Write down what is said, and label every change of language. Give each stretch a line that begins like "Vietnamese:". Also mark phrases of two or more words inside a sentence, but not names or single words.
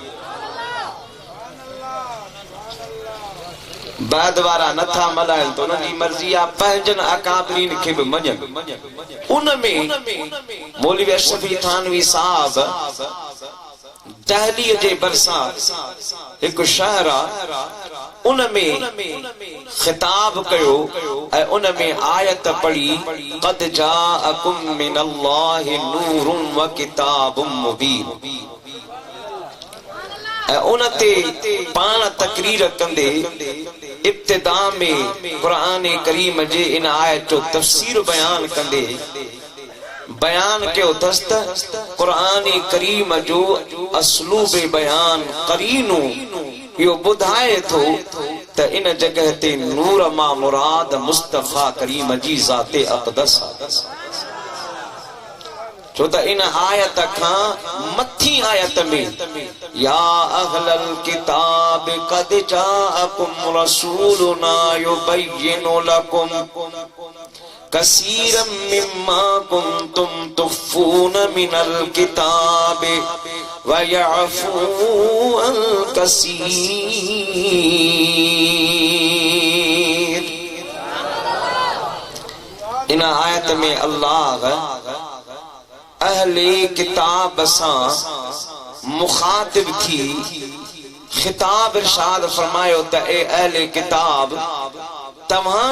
Sindhi: बाद वारा नथा मल्हाइनि तो उनजी मर्ज़ी आहे, पंहिंजनि अकाबरीन खे बि मञनि। उनमें मौलवी अशरफ अली थानवी साहब दहलीअ जे भरिसां हिकु शहर आहे, उनमें खिताब कयो ऐं उनमें आयत पढ़ी
Arabic: قد جاءكم من الله نور و كتاب مبين.
Sindhi: उन ते पाण तकरीर कंदे इब्तिदा में कुरान करीम जे इन आयत जो तफसीर बयान कंदे बयान कयो तस्त कुरान करीम जो असलूब बयान करीनू यो बुधाए थो त इन जगह ते नूर मा मुराद मुस्तफा करीम जी ज़ाते अक़दस। छो त इन आयत खां मथी आयत में
Arabic: يا أهل الكتاب قد جاءكم رسولنا يبين لكم كثيرا مما كنتم تخفون من الكتاب و يعفو عن كثير.
Sindhi: इन आयत में अल्लाह अहले किताब सां मुखातिब थी खिताब इरशाद फरमायो त ए अहले किताब तव्हां